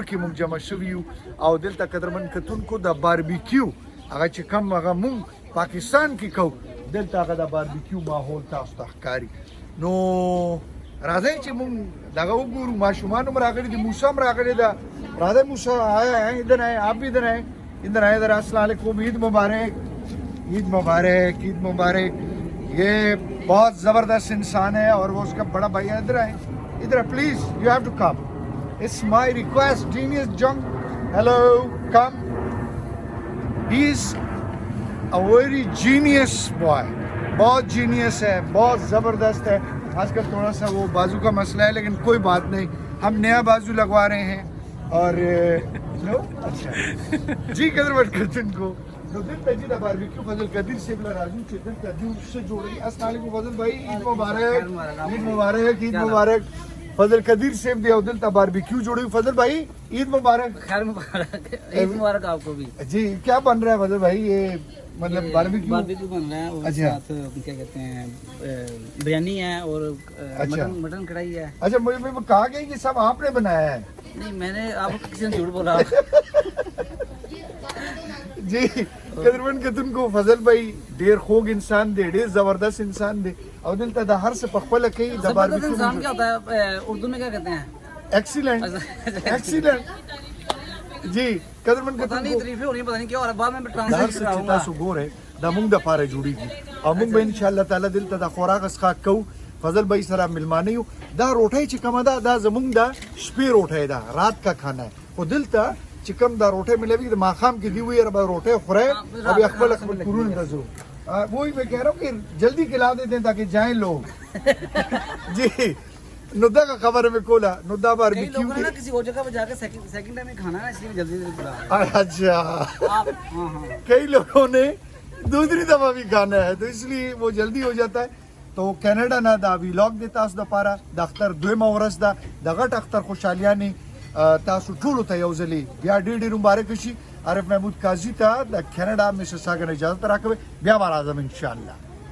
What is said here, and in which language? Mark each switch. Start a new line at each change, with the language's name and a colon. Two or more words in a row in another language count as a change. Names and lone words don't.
Pashto: کې موږ جمع شوي یو او دلته قدرمن کتونکو د باربیکیو هغه چې کم هغه موږ پاکستان کې کوو دلته هغه د باربیکیو ماحول تاسو ته ښکاري نو راځئ چې موږ دغه وګورو ماشومان هم راغلي دي موسی هم راغلی ده راځئ
Urdu: موسی ادھر آئے آپ بھی ادھر آئے ادھر السلام علیکم عید مبارک عید مبارک عید مبارک یہ بہت زبردست انسان ہے اور وہ اس کا بڑا بھائی ہے ادھر آئیں ادھر پلیز
English: you have to come it's my request
Urdu: جینیس جنگ
English: hello come he is a very genius boy
Urdu: بہت جینیس ہے بہت زبردست ہے آج کل تھوڑا سا وہ بازو کا مسئلہ ہے لیکن کوئی بات نہیں ہم نیا بازو لگوا رہے ہیں اور
Pashto: اچھا جی قدر کتن کو دلته چې د باربیکیو فضل قدیر صاحب له راځو چې دلته دوی څه جوړوي السلام علیکم فضل بھائی عید مبارک عید مبارک عید مبارک فضل قدیر صاحب دی او دلته باربیکیو جوړوي فضل بھائی عید مبارک
Urdu: خیر مبارک عید مبارک آپ کو بھی جی کیا بن رہا ہے فضل بھائی یہ مطلب باربیکیو بن رہا ہے اور ساتھ کیا کہتے ہیں بریانی ہے اور مٹن کڑھائی ہے اچھا مجھے کہا گیا کہ سب آپ نے بنایا ہے نہیں میں نے آپ کو کسی نے جھوٹ بولا
Pashto: جی قدرمن کتن کو فضل بھائی ډیر خوږ انسان دی ډیر زبردست انسان دی او دلته د هر څه په خپله کوي د
Urdu: زبردست انسان کیا ہوتا ہے اردو میں کیا کہتے ہیں
English: excellent excellent
Pashto: جی قدرمن
Urdu: پتہ نہیں تعریفیں ہو رہی ہیں پتہ نہیں کیا ہو رہا ہے بعد میں
Pashto: د هر
Urdu: ٹرانسلیٹ
Pashto: څه
Urdu: کراؤں
Pashto: چې
Urdu: گا
Pashto: تاسو ګورئ دا موږ دپاره جوړېږي او موږ به انشاءالله تعالی دلته د خوراک څښاک کوو فضل بھائی سره ملمانه یو دا روټۍ چې کومه ده دا زموږ د شپې روټۍ ده
Urdu: رات کا کھانا ہے
Pashto: خو دلته چې کوم دا روټۍ ملوي د ماښام کې دی ویره به روټۍ خورئ او بیا خپل خپل کورونو ته ځو
Urdu: وہی میں کہہ رہا ہوں کہ جلدی کھلا دیتے ہیں تاکہ جائیں لوگ
Pashto: جی نو دغه خبره مې کوله نو دا
Urdu: کئی باربیکیو لوگوں نے نا
Pashto: دی
Urdu: کسی اور جگہ پہ جا کے سیکنڈ ٹائم میں کھانا ہے اس لیے جلدی جلدی بلا اچھا آپ ہاں ہاں کئی لوگوں نے دوسری دفعہ بھی کھانا ہے تو اس لیے وہ جلدی ہو جاتا ہے
Pashto: تو کینیډا نه دا ویلاګ دی تاسو دپاره د اختر دویمه ورځ ده د غټ اختر خوشحالیانې تاسو ټولو ته یو ځلې بیا ډېر ډېر مبارک شي عارف محمود قاضي ته د کینیډا میسیساګا نه اجازت راکوئ بیا به راځم انشاءالله